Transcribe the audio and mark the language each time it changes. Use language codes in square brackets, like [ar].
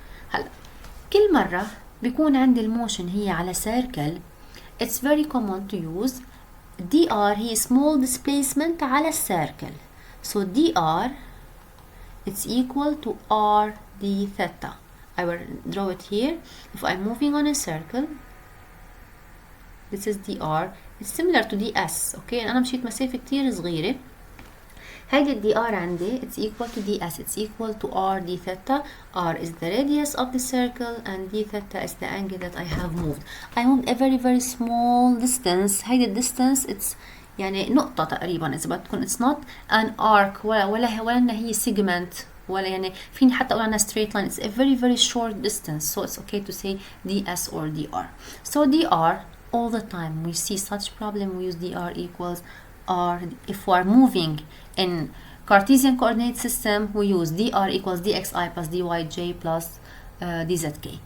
[ar] هلا كل مرة بيكون عندي الموشن هي على circle, [en] it's very common to use dr [ar] هي small displacement على circle. [en] So dr it's equal to r d theta. I will draw it here. If I'm moving on a circle, this is dr. It's similar to ds. [ar] Okay, أنا مشيت مسافة كتير صغيرة. هيدي الدي ار عندي [en] it's equal to ds. It's equal to r d theta. r is the radius of the circle and d theta is the angle that I have moved. I moved a very small distance. [ar] هيدي distance it's يعني نقطة تقريبا إذا بدكم. [en] It's not an arc [ar] ولا إنها هي segment ولا يعني فيني حتى أقول عنها straight line. [en] It's a very short distance, so it's okay to say ds or dr. So dr all the time we see such problem we use dr equals r. If we are moving in Cartesian coordinate system we use dr equals dxi plus dyj plus dzk.